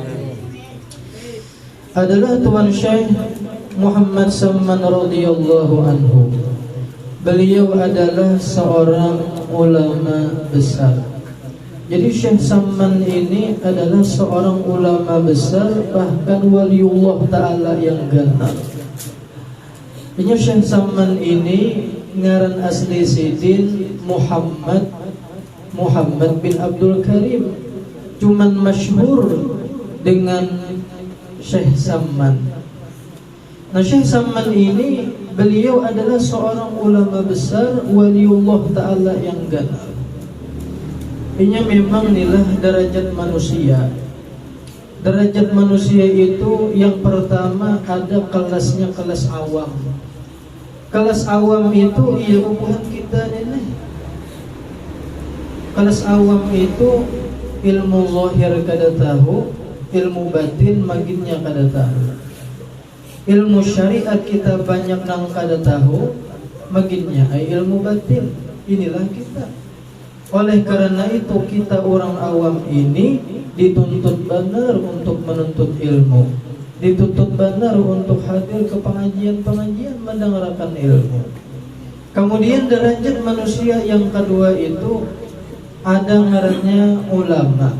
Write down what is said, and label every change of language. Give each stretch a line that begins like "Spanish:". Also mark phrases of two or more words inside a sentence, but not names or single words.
Banjar: Adalah Tuan Syekh Muhammad Samman
Arabic: رضي الله عنه.
Banjar: Beliau adalah seorang ulama besar. Jadi Syekh Samman ini adalah seorang ulama besar, bahkan
Arabic: وليّ الله تعالى
Banjar: yang ganas. Ini Syekh Samman ini ngaran asli Sidin Muhammad bin Abdul Karim, cuman masyhur dengan Syekh Samman. Nah, Syekh Samman ini beliau adalah seorang ulama besar,
Arabic: وليّ الله تعالى
Banjar: yang ganas. Ini memang inilah derajat manusia. Derajat manusia itu yang pertama ada kelasnya, kelas awam. Kelas awam itu iya bukan kita ini. Kelas awam itu ilmu zahir kada tahu, ilmu batin maginnya kada tahu. Ilmu syariat kita banyak nang kada tahu, maginnya ilmu batin. Inilah kita. Oleh karena itu kita orang awam ini dituntut benar untuk menuntut ilmu, dituntut benar untuk hadir ke pengajian-pengajian mendengarkan ilmu. Kemudian derajat manusia yang kedua itu ada ngarannya ulama.